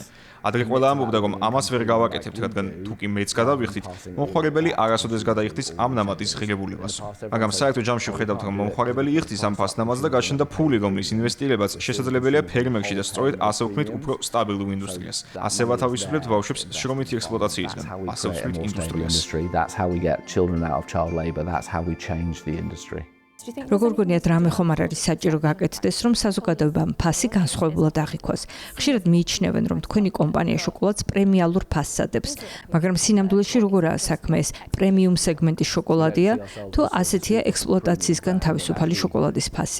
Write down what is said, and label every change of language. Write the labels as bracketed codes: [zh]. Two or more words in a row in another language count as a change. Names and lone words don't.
[ka] ადრე ყველა ამბობდა, რომ ამას ვერ გავაკეთებთ, რადგან თუ კი მეც გადავიხდით, მომხმარებელი არასოდეს გადაიხდის ამ ნამატის ღირებულებას. მაგრამ საერთო ჯამში ვხედავთ, რომ მომხმარებელი იხდის ამ ფასნამატს და გაჩნდა ფული, რომლის ინვესტირებაც შესაძლებელია ფერმერში და სწორედ ასე ვქმნით უფრო სტაბილურ ინდუსტრიას. ასე ვათავისუფლებთ ბავშვებს შრომითი ექსპლუატაციისგან. ასე ვქმნით ინდუსტრიას. [en] That's how we get children out of child labor. That's how we change the industry. [ka] როგორ გონიათ რამე ხომ არ არის საჭირო გაკეთდეს, რომ საზოგადოებამ ფასი განსხვავებულად აღიქვას? ხშირად მიიჩნევენ, რომ თქვენი კომპანია შოკოლადს პრემიალურ ფასს ადებს, მაგრამ სინამდვილეში როგორაა საქმე? ეს პრემიუმ სეგმენტის შოკოლადია თუ ასეთია ექსპლუატაციისგან თავისუფალი შოკოლადის ფასი?